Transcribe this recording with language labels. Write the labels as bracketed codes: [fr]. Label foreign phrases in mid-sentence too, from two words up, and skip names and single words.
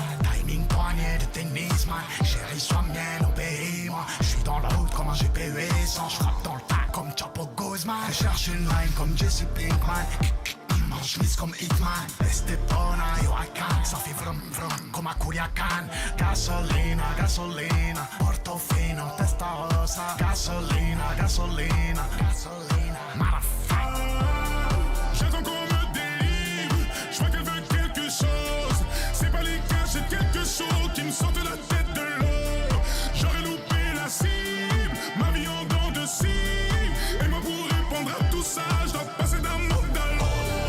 [fr] Timing poignet de tennis, man. Chérie, sois mienne, obéis-moi. Je suis dans la route comme un GPU sans. Je frappe dans le tas comme Chapo Guzman. Je cherche une line comme Jesse Pinkman. En chemise comme Hitman. Estepona, Huracan. Ça fait vroom vroom comme à Culiacan. [es] Gasolina, gasolina. Portofino, Testarossa. Gasolina, gasolina. [fr] J'attends qu'on me délivre, je vois qu'elle veut quelque chose. C'est pas les cas, j'ai quelque chose qui me sort de la tête de l'eau. J'aurais loupé la cible, ma vie en dents de cible. Et moi pour répondre à tout ça, je dois passer d'un monde à l'autre.